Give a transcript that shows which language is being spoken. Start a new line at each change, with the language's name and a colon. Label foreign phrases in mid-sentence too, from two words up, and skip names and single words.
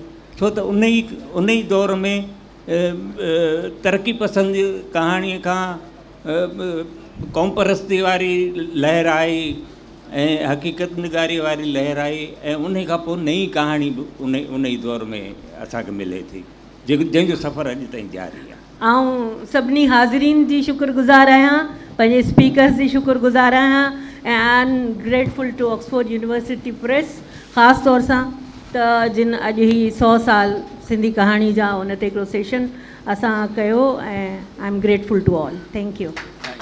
Sindhi: छो त उन ई दौर में तरक़ी पसंद कहाणीअ खां क़ौम परस्ती वारी लहर आई ऐं हक़ीक़त निगारी वारी लहर आई ऐं उन खां पोइ नई कहाणी बि उन ई दौर में असांखे मिले थी, जंहिंजो सफ़र अॼु ताईं जारी आहे। आउं सभिनी हाज़रीन जी शुक्रगुज़ार आहियां, पंहिंजे स्पीकर्स जी शुक्रगुज़ार आहियां ऐं
English: I am grateful to Oxford University Press
Sindhi: ख़ासि तौर सां त जिन अॼु ही 100 साल सिंधी कहाणी जा उन ते हिकिड़ो सेशन असां कयो ऐं
English: I am grateful to all. Thank you.